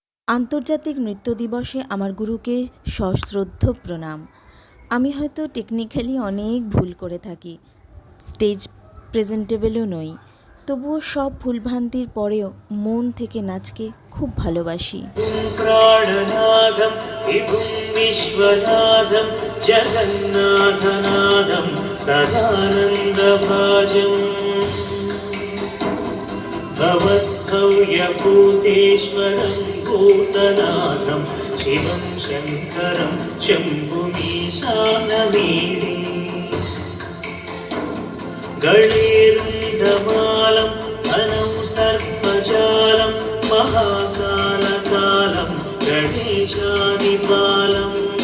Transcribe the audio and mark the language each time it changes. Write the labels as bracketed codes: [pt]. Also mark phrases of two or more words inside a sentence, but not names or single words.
[bn] আন্তর্জাতিক নৃত্য দিবসে আমার গুরুকে সশ্রদ্ধ প্রণাম। আমি হয়তো টেকনিক্যালি অনেক ভুল করে থাকি, স্টেজ প্রেজেন্টেবলও নই, তবুও সব ভুলভ্রান্তির পরেও মন থেকে নাচকে খুব ভালোবাসি। [sa] प्राणनादं विभुं विश्वनाथं जगन्नाथनादं सदानन्दभाजम् भवद्भव्यभूतेश्वरं भूतनाथं शिवं शङ्करं शम्भुमीशानमीडे गणेरुण्डमालं धनं सर्पजालं महाकालकालं गणेशादिपालम्